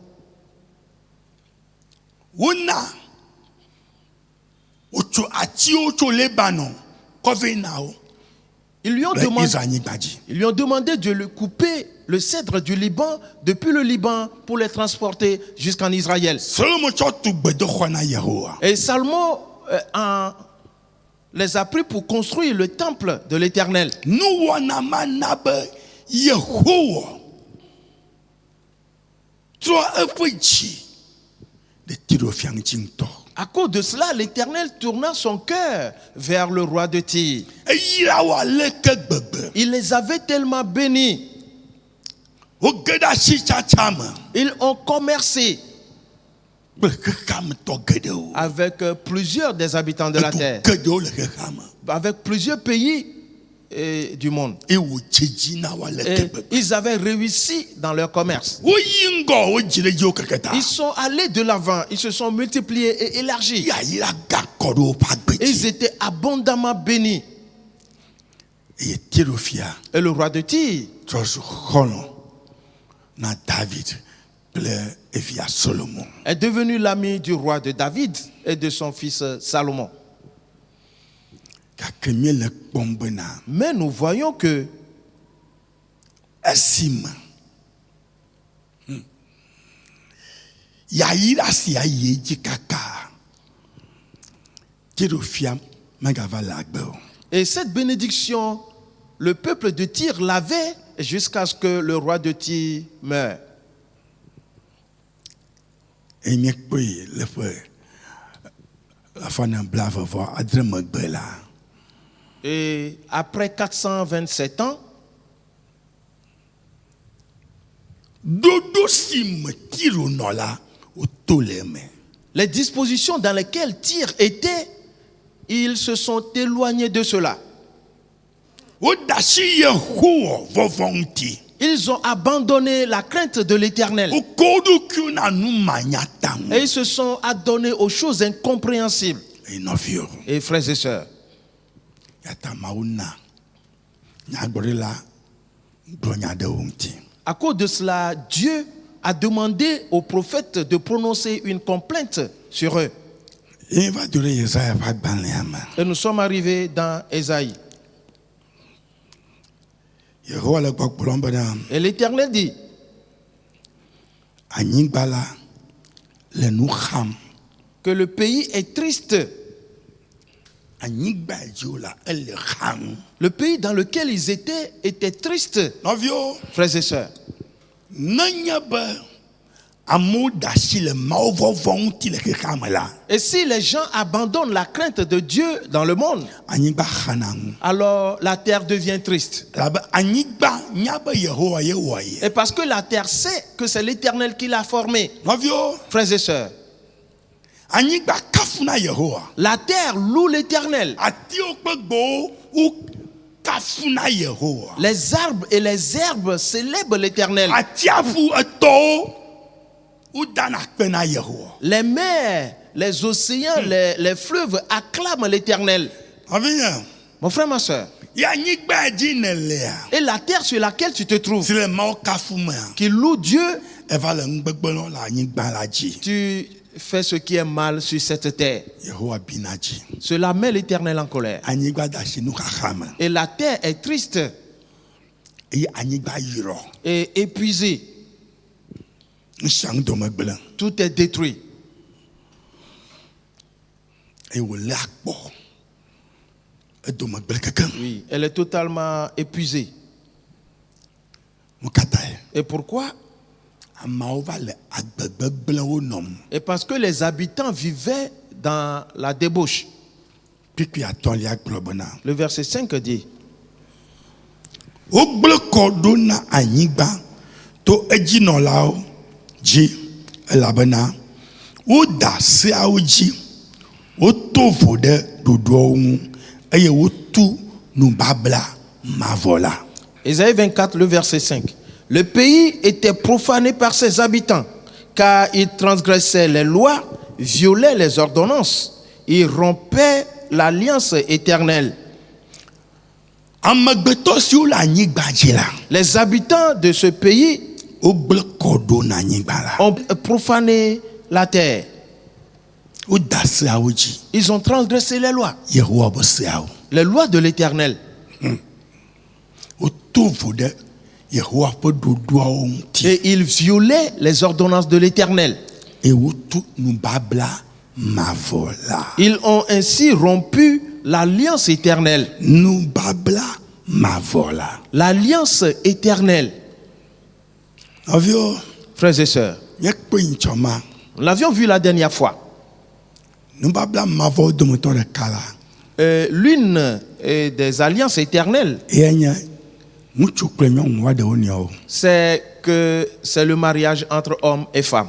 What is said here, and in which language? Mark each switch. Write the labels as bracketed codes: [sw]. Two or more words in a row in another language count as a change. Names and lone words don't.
[fr] Ils lui ont demandé de lui couper le cèdre du Liban depuis le Liban pour les transporter jusqu'en Israël. Et Salomon les a pris pour construire le temple de l'Éternel. [ee] Yehowa trɔ eƒe dzi ɖe Tirofiã ŋuti ŋutɔ. [fr] À cause de cela, l'Éternel tourna son cœur vers le roi de Tyr. [ee] Eyra wo aleke gbegbe. [fr] Il les avait tellement bénis. [ee] Wo ge ɖe asitsatsa me. [fr] Ils ont commercé [ee] Kple xexea me tɔ geɖewo. [fr] avec plusieurs des habitants de la terre, [ee] Edu geɖewo le xexea me. [fr] avec plusieurs pays du monde. [ee] Eye wòdze dzi na wo aleke [fr] Et [ee] gbegbe. [fr] ils avaient réussi dans leur commerce. [ee] Woyi ŋgɔ wodzi ɖe dzi wo keke ta. [fr] Ils sont allés de l'avant, ils se sont multipliés et élargis. [ee] Yayra gakɔ ɖe woƒe agbe [fr] Et ils [ee] dzi. [fr] étaient abondamment bénis. [ee] Eye Tirofia [fr] Et le roi de Tyr [ee] trɔ zu xɔlɔ̃ na David kple evia Solomon. [fr] est devenu l'ami du roi de David et de son fils Salomon. [ee] Gake míele kpɔm bena [fr] Mais nous voyons que [ee] esime yayra sia yi dzi kaka Tirofia megava le agbe o. [fr] et cette bénédiction, le peuple de Tyr l'avait jusqu'à ce que le roi de Tyr meure. [ee] Eye míekpɔe le ƒe afɔ na blaeve-vɔ adre megbe la. [fr] Et après 427 ans, [ee] Ɖoɖo si me Tiro nɔ la woto le eme. [fr] les dispositions dans lesquelles Tyr était, ils se sont éloignés de cela. [ee] Woɖe asi Yehowa vɔvɔ ŋuti. [fr] Ils ont abandonné la crainte de l'Éternel [ee] Woko wo ɖokuiwo na nu manyata ŋu. [fr] et ils se sont adonnés aux choses incompréhensibles. [ee] Eye nɔviwo. [fr] Et frères et sœurs, [ee] Yata Mawu na nyagblɔɖila gblɔ nya ɖe wo ŋuti. [fr] à cause de cela, Dieu a demandé aux prophètes de prononcer une complainte sur eux. [ee] Eye va do ɖe Yesaya ƒe agbalẽa me. [fr] Et nous sommes arrivés dans Ésaïe. [ee] Yehowa le gbɔgblɔm bena [fr] Et l'Éternel dit, [ee] anyigba la le nu xam. [fr] que le pays est triste. [ee] Anyigba dzi wo la ele xam. [fr] Le pays dans lequel ils étaient était triste. [ee] Nɔviwo, [fr] Frères et sœurs, [ee] nenye be amewo ɖe asi le Mawu vɔvɔ ŋuti le xexea me la, [fr] et si les gens abandonnent la crainte de Dieu dans le monde, [ee] anyigba xana ŋu. [fr] alors la terre devient triste. [ee] Elabe anyigba nya be Yehowa ye wɔ ye. [fr] Et parce que la terre sait que c'est l'Éternel qui l'a formée. [ee] Nɔviwo, [fr] Frères et sœurs, [ee] anyigba kafuna Yehowa. [fr] la terre loue l'Éternel. [ee] Atiwo kple gbewo wo kafuna Yehowa. [fr] Les arbres et les herbes célèbrent l'Éternel. [ee] Atiaƒu etɔwo wo dana kpe na Yehowa. [fr] Les mers, les océans, les fleuves acclament l'Éternel. [ee] Nɔvinye, [fr] Mon frère, ma soeur, [ee] ye anyigba dzi nelea, [fr] et la terre sur laquelle tu te trouves, [ee] si le Mawu kafu mea, [fr] qui loue Dieu, [ee] eva le ŋugbegbe le anyigba la dzi. [fr] tu fais ce qui est mal sur cette terre. [ee] Yehowa bina dzi. [fr] Cela met l'Éternel en colère. [ee] Anyigba de asi nuxaxa me. [fr] Et la terre est triste [ee] Eye anyigba yrɔ. [fr] et épuisée. [ee] Ŋusia ŋudome gblẽ. [fr] Tout est détruit. [ee] Eye wòlé akpɔ. Edome gblẽ kekeŋ. [fr] Oui, elle est totalement épuisée. [ee] Nu ka tae? [fr] Et pourquoi? [ee] Ameawo va le agbegbe gblẽwo nɔm. [fr] Et parce que les habitants vivaient dans la débauche. [ee] Kpikpi atɔ̃lia gblɔ bena. [fr] Le verset 5 dit, [ee] Wogblẽ kɔ ɖo na anyigba to edzinɔlawo dzi elabena woda seawo dzi. Woto vo ɖe ɖoɖoawo ŋu eye wotu nubabla mavɔ la. [fr] Ésaïe 24, le verset 5. Le pays était profané par ses habitants, car ils transgressaient les lois, violaient les ordonnances, ils rompaient l'alliance éternelle. [ee] Amegbetɔ siwo le anyigba dzi la, [fr] Les habitants de ce pays [ee] wogblẽ kɔ ɖo na anyigba la. [fr] ont profané la terre. [ee] Woda seawo dzi. [fr] Ils ont transgressé les lois Les lois de l'Éternel. [ee] Woto vo ɖe Yehowa ƒe ɖoɖoawo ŋuti. [fr] Et ils violaient les ordonnances de l'Éternel. [ee] Eye wotu nubabla mavɔ la. [fr] Ils ont ainsi rompu l'alliance éternelle. [ee] Nubabla [fr] l'alliance éternelle. Frères et sœurs, nous l'avions vu la dernière fois. L'une des alliances éternelles, c'est que c'est le mariage entre hommes et femmes.